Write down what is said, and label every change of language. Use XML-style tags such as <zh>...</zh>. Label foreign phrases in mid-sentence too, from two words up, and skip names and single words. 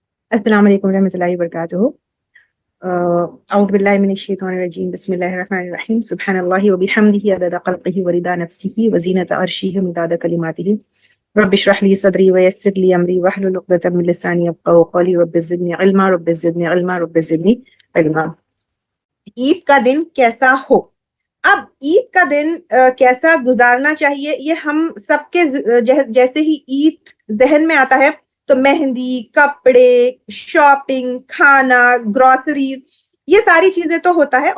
<ar>السلام عليكم ورحمة الله وبركاته أعوذ بالله من الشيطان الرجيم. بسم الله الرحمن الرحيم. سبحان الله وبحمده عدد خلقه ورضا نفسه وزنة عرشه ومداد كلماته. رب اشرح لي صدري ويسر لي أمري واحلل عقدة من لساني يفقهوا قولي. رب زدني علما رب زدني علما رب زدني علما, रब्बि ज़िदनी इल्मा।</ar> <hi>ईद का दिन कैसा हो? अब ईद का दिन कैसा गुजारना चाहिए, ये हम सबके जैसे ही ईद जहन में आता है तो मेहंदी, कपड़े, शॉपिंग, खाना, ग्रोसरीज, ये सारी चीजें तो होता है।</hi>